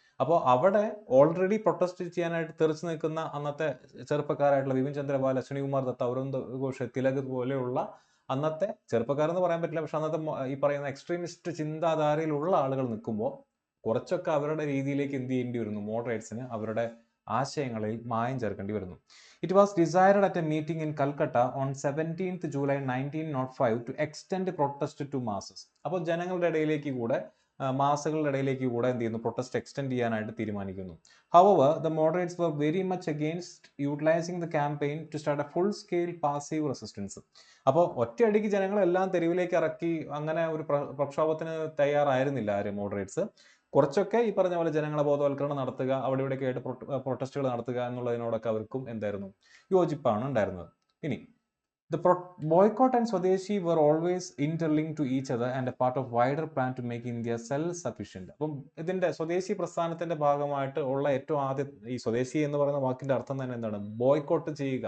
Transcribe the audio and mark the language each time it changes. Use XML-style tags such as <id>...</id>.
<ml>അപ്പോൾ അവിടെ already protest ചെയ്യാനായിട്ട് തെറിച്ചു നിൽക്കുന്ന അന്നത്തെ ചെറുപ്പക്കാരായിട്ടുള്ള ബിപിൻ ചന്ദ്രപാൽ, അശ്വിനി കുമാർ ദത്ത, അരവിന്ദ് ഘോഷ്, തിലക് പോലെയുള്ള അന്നത്തെ ചെറുപ്പക്കാരെന്ന് പറയാൻ പറ്റില്ല, പക്ഷെ അന്നത്തെ ഈ പറയുന്ന എക്സ്ട്രീമിസ്റ്റ് ചിന്താധാരയിലുള്ള ആളുകൾ നിൽക്കുമ്പോൾ കുറച്ചൊക്കെ അവരുടെ രീതിയിലേക്ക് എന്ത് ചെയ്യേണ്ടി വരുന്നു, മോഡറേറ്റ്സിന് അവരുടെ ആശയങ്ങളിൽ മായം ചേർക്കേണ്ടി വരുന്നു.</ml> <en>It was decided at a meeting in Calcutta on 17th July 1905 to extend protest to masses.</en> <ml>അപ്പോൾ ജനങ്ങളുടെ ഇടയിലേക്ക് കൂടെ, മാസങ്ങളുടെ ഇടയിലേക്ക് കൂടെ എന്ത് ചെയ്യുന്നു, പ്രൊട്ടസ്റ്റ് എക്സ്റ്റെൻഡ് ചെയ്യാനായിട്ട് തീരുമാനിക്കുന്നു.</ml> <en>However, the moderates were very much against utilizing the campaign to start a full-scale passive resistance.</en> <ml>അപ്പോൾ ഒറ്റയടിക്ക് ജനങ്ങളെല്ലാം തെരുവിലേക്ക് ഇറക്കി അങ്ങനെ ഒരു പ്രക്ഷോഭത്തിന് തയ്യാറായിരുന്നില്ല ആര്, മോഡറേറ്റ്സ്. കുറച്ചൊക്കെ ഈ പറഞ്ഞ പോലെ ജനങ്ങളെ ബോധവൽക്കരണം നടത്തുക, അവിടെ ഇവിടെയൊക്കെ ആയിട്ട് പ്രൊട്ടസ്റ്റുകൾ നടത്തുക എന്നുള്ളതിനോടൊക്കെ അവർക്കും എന്തായിരുന്നു, യോജിപ്പാണ് ഉണ്ടായിരുന്നത്. ഇനി</ml> <en>the boycott and Swadeshi were always interlinked to each other and a part of wider plan to make India self-sufficient.</en> <ml>അപ്പം ഇതിന്റെ സ്വദേശി പ്രസ്ഥാനത്തിന്റെ ഭാഗമായിട്ട് ഉള്ള ഏറ്റവും ആദ്യം ഈ സ്വദേശി എന്ന് പറയുന്ന വാക്കിന്റെ അർത്ഥം തന്നെ എന്താണ്, ബോയ്ക്കോട്ട് ചെയ്യുക.</ml>